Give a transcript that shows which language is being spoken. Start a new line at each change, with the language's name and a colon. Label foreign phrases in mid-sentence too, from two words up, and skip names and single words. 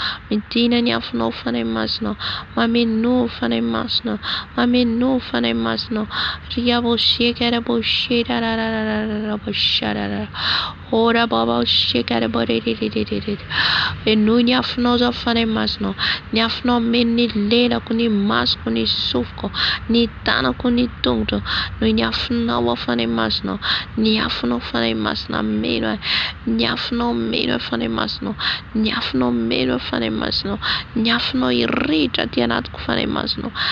Malagasy: Midina ny afonao, fanahy masinao. Mameno fanahy masinao. Mameno fanahy masinao. Ria bo sheka ra bo she ra ra ra ra ra ra ra bo sha ra ra ra. Ora bo bo sheka ra bo re re re re re re. Eno ny afonao zao, fanahy masinao. Ny afonao meno ny lelako, ny masoko, ny sofiko, ny tanako ny tongotro, noho ny afinao, aho, Fanahy Masina. Ny afinao, Fanahy Masina, meno ahy. Ny afinao, meno ahy, Fanahy Masina. Ny afinao, meno ahy, Fanahy Masina. Ny afinao, hirehitra aty anatiko, Fanahy Masina.